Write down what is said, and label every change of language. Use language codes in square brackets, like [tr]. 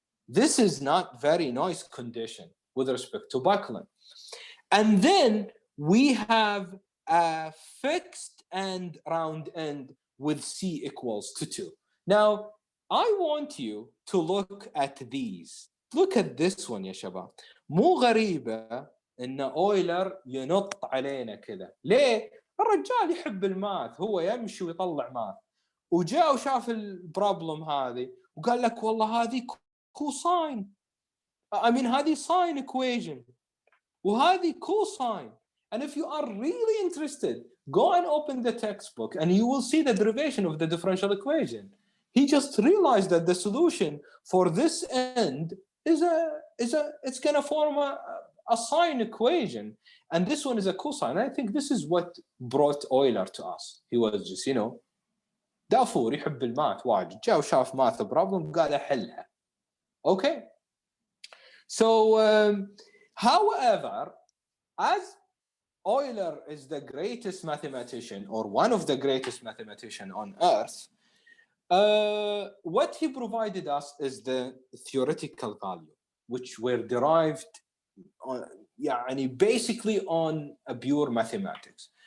[en] This is not very nice condition with respect to buckling. And then we have a fixed and round end with C equals to 2. Now, I want you to look at these. Look at this one يا شباب. [ar] مو غريبة إن أويلر ينط علينا كذا. ليه؟ الرجال يحب الماث، هو يمشي ويطلع ماث. وجاء وشاف البروبلم هذه وقال لك والله هذه كوساين. هذه ساين equation. [en] وهذه cosine. And if you are really interested, go and open the textbook and you will see the derivation of the differential equation. He just realized that the solution for this end is it's going to form a sine equation, and this one is a cosine. I think this is what brought Euler to us. He was just, [ar] دافور يحب الماث واجد. جاء وشاف math problem قال أحلها. [en] Okay. So, however, as Euler is the greatest mathematician, or one of the greatest mathematicians on earth, what he provided us is the theoretical value, which were derived basically on a pure mathematics.